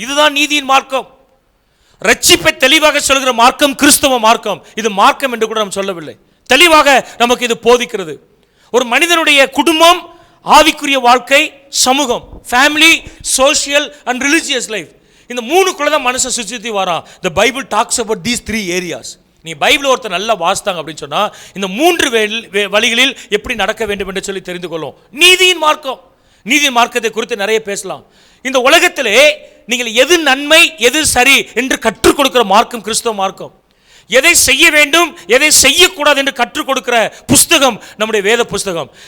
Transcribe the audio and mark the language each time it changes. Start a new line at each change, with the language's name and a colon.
Tamil: இதுதான் நீதியின் மார்க்கம். ரட்சிப்பை தெளிவாக சொல்கிற மார்க்கம் கிறிஸ்தவ மார்க்கம். இது மார்க்கம் என்று கூட நாம் சொல்லவில்லை, தெளிவாக நமக்கு இது போதிக்கிறது. ஒரு மனிதனுடைய குடும்பம், ஆவிக்குரிய வாழ்க்கை, சமூகம்,
English: family, social and religious life,
Tamil: இந்த 3குள்ள தான் மனுஷன் சுற்றி வரான்.
English: The Bible talks about these 3 areas.
Tamil: நீ பைபிள் ஒருத்தர் நல்லா வாசித்தாங்க அப்படின்னு சொன்னால் இந்த 3 வழிகளில் எப்படி நடக்க வேண்டும் என்று சொல்லி தெரிந்து கொள்ளும். நீதியின் மார்க்கம். நீதியின் மார்க்கத்தை குறித்து நிறைய பேசலாம். இந்த உலகத்திலே நீங்கள் எது நன்மை எது சரி என்று கற்றுக் கொடுக்கிற மார்க்கம் கிறிஸ்தவ மார்க்கம். எதை செய்ய வேண்டும் எதை செய்யக்கூடாது என்று கற்றுக் கொடுக்கிற புஸ்தகம் நம்முடைய வேத புஸ்தகம்.